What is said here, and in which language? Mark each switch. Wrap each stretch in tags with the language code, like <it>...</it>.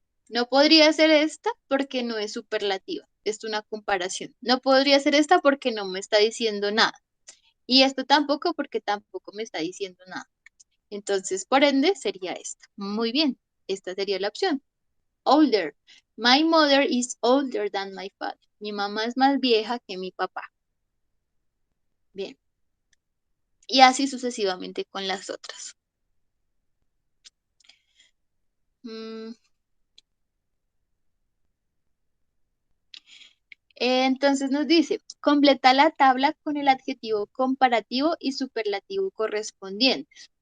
<es>No podría ser esta porque no es superlativa, es una comparación. No podría ser esta porque no me está diciendo nada. Y esto tampoco porque tampoco me está diciendo nada. Entonces, por ende, sería esta. Muy bien, esta sería la opción.</es> <en>Older. My mother is older than my father.</en> <es>Mi mamá es más vieja que mi papá. Bien. Y así sucesivamente con las otras. Entonces nos dice, completa la tabla con el adjetivo comparativo y superlativo correspondientes.</es>